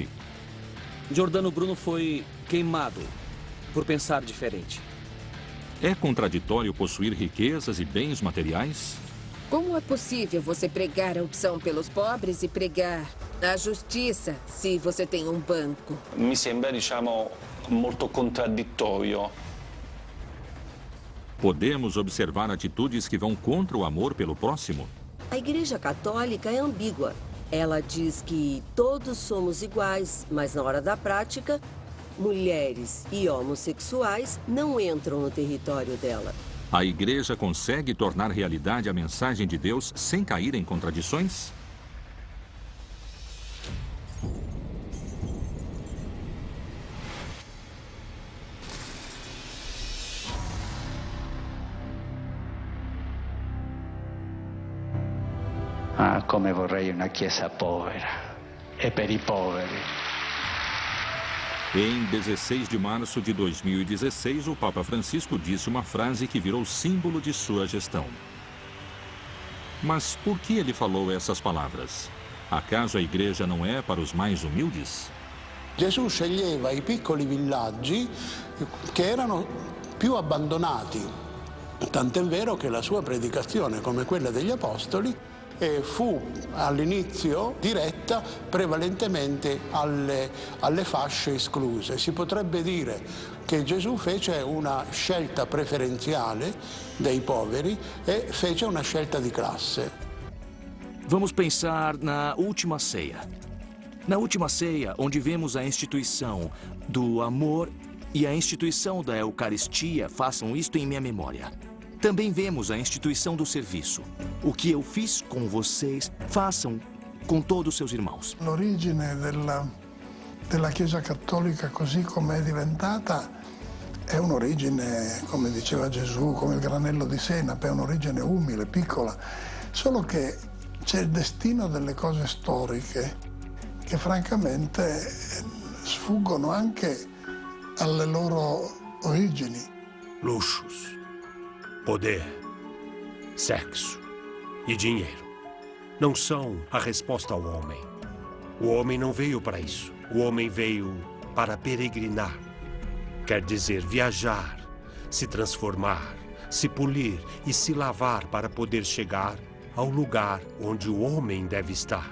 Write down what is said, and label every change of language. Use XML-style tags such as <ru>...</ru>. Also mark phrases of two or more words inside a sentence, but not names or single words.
<pt>Giordano Bruno foi queimado por pensar diferente. É contraditório possuir riquezas e bens materiais? Como é possível você pregar a opção pelos pobres e pregar a justiça se você tem um banco?</pt> <it>Mi sembra, diciamo, molto contraddittorio.</it> <pt>Podemos observar atitudes que vão contra o amor pelo próximo? A Igreja Católica é ambígua. Ela diz que todos somos iguais, mas na hora da prática, mulheres e homossexuais não entram no território dela. A Igreja consegue tornar realidade a mensagem de Deus sem cair em contradições?</pt> <it>Ah, come vorrei una chiesa povera e per i poveri.</it> <pt>Em 16 de março de 2016, o Papa Francisco disse uma frase que virou símbolo de sua gestão. Mas por que ele falou essas palavras? Acaso a igreja não é para os mais humildes?</pt> <it>Gesù sceglieva i piccoli villaggi che erano più abbandonati, tant'è vero che la sua predicazione, come quella degli Apostoli, fu all'inizio diretta prevalentemente alle fasce escluse. Si potrebbe dire che Gesù fece una scelta preferenziale dei poveri e fece una scelta di classe.</it> <pt>Vamos pensar na última ceia. Na última ceia, onde vemos a instituição do amor e a instituição da Eucaristia, façam isto em minha memória. Também vemos a instituição do serviço. O que eu fiz com vocês, façam com todos os seus irmãos.</pt> <it>L'origine della Chiesa Cattolica così come è diventata è un'origine, come diceva Gesù, come il granello di senape, è un'origine umile, piccola, solo che c'è il destino delle cose storiche che francamente sfuggono anche alle loro origini.</it> <pt>Luxos, poder, sexo e dinheiro não são a resposta ao homem. O homem não veio para isso. O homem veio para peregrinar. Quer dizer, viajar, se transformar, se polir e se lavar para poder chegar ao lugar onde o homem deve estar.</pt>